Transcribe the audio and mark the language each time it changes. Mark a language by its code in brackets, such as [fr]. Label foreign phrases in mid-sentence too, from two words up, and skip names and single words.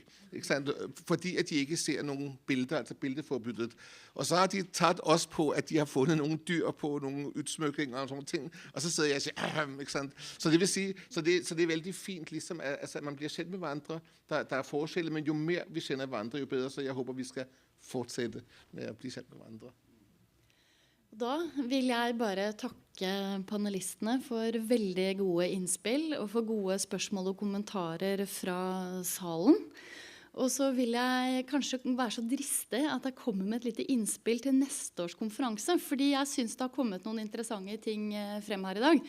[da] Ikke sant? Fordi at de ikke ser nogle billeder, altså bildeforbyttet. Og så har de taget også på, at de har fundet nogle dyr på, nogle udsmykninger og sådan ting. Og så sidder jeg og siger, ikke sant? Så det vil sige, så det er veldig fint, ligesom, at man bliver kjent med hverandre. Der er forskelle, men jo mere vi kjenner hverandre, jo bedre. [no] Så jeg håper, vi skal fortsette med å bli kjent med hverandre. Da vil jeg bare takke panelistene for veldig gode innspill og for gode spørsmål og kommentarer fra salen. Og så vil jeg kanskje være så dristig at jeg kommer med et lite innspill til neste års konferanse, fordi jeg synes det har kommet noen interessante ting frem her i dag.